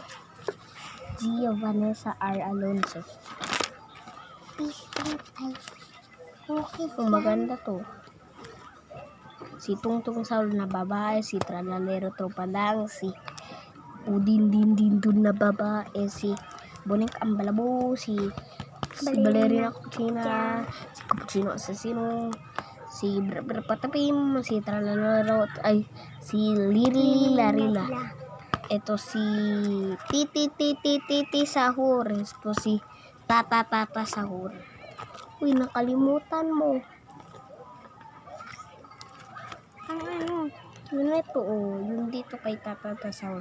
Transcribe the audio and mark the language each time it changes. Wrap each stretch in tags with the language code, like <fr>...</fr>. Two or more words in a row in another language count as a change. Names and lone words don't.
<tl>Gia Vanessa R. Alonso. Okay. Maganda to. Si Tungtong Sahur na babae, si Tralalero Tropalang, si Udin dun na babae, si Bonek Ambalabo, si Balerina Cucina, si Cappuccino Assassino, si Patapim, si Tralalero, si Liri Larila. Ito si Titi Sahur. Ito si Tata Sahur. Uy, nakalimutan mo. Ano? Yun ito, yung dito kay Tata Sahur.</tl>